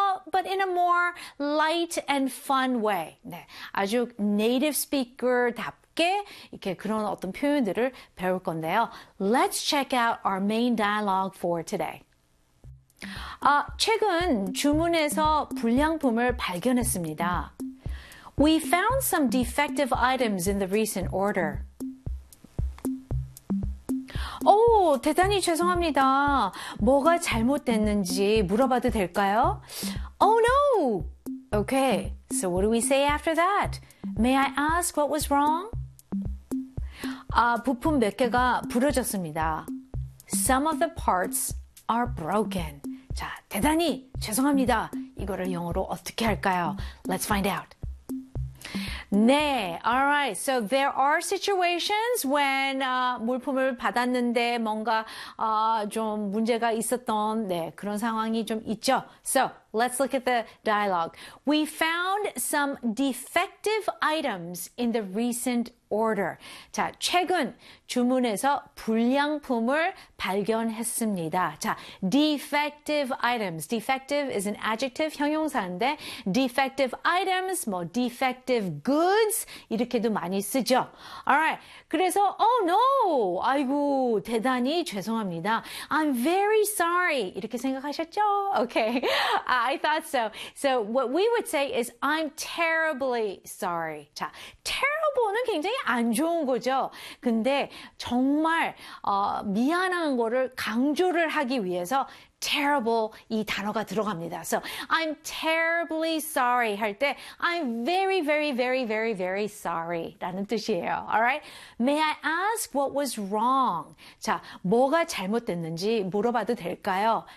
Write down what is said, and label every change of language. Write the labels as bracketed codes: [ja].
[en] but in a more light and fun way. [ko] 네, 아주 [en] native speaker [ko] 답게 이렇게 그런 어떤 표현들을 배울 건데요. [en] Let's check out our main dialogue for today. [ko] 아, 최근 주문에서 불량품을 발견했습니다. [en] We found some defective items in the recent order. [ko] 오, 대단히 죄송합니다. 뭐가 잘못됐는지 물어봐도 될까요? [en] Oh no! Okay, so what do we say after that? May I ask what was wrong? [ko] 아, 부품 몇 개가 부러졌습니다. [en] Some of the parts are broken. [ko] 자, 대단히 죄송합니다. 이거를 영어로 어떻게 할까요? [en] Let's find out. 네, all right. So there are situations when [ko] 물품을 받았는데 뭔가 좀 문제가 있었던 네, 그런 상황이 좀 있죠. [en] So let's look at the dialogue. We found some defective items in the recent order. [ko] 자, 최근 주문에서 불량품을 발견했습니다. [en] 자, defective items. Defective is an adjective, [ko] 형용사인데 [en] defective items, 뭐 defective goods [ko] 이렇게도 많이 쓰죠. Alright, 그래서 [en] oh no, [ko] 아이고 대단히 죄송합니다. [en] I'm very sorry. [ko] 이렇게 생각하셨죠? [en] Okay, I thought so. So what we would say is I'm terribly sorry. [ko] 자, terrible는 굉장히 안 좋은 거죠. 근데 정말 미안한 거를 강조를 하기 위해서 terrible 이 단어가 들어갑니다. [en] So I'm terribly sorry [ko] 할 때 [en] I'm very, very, very, very, very sorry [ko] 라는 뜻이에요. [en] Alright? May I ask what was wrong? [ko] 자, 뭐가 잘못됐는지 물어봐도 될까요?